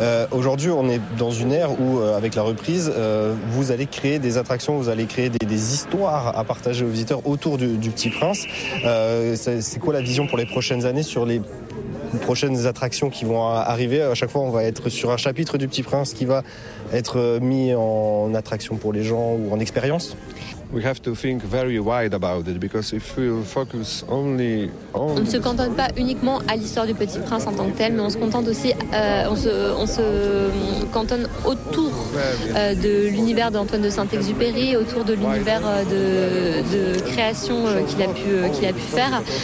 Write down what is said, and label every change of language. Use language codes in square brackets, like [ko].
[fr] Aujourd'hui, on est dans une ère où, avec la reprise, vous allez créer des attractions, vous allez créer des histoires à partager aux visiteurs autour du Petit Prince. C'est quoi la vision pour les prochaines années sur les prochaines attractions qui vont arriver? À chaque fois, on va être sur un chapitre du Petit Prince qui va être mis en attraction pour les gens ou en expérience. [en] We have to think very wide about it, because if we focus only on... [fr] On ne se cantonne pas uniquement à l'histoire du Petit Prince en tant que tel, mais on se contente aussi, on se cantonne autour de l'univers d'Antoine de Saint-Exupéry, autour de l'univers de création qu'il a pu faire.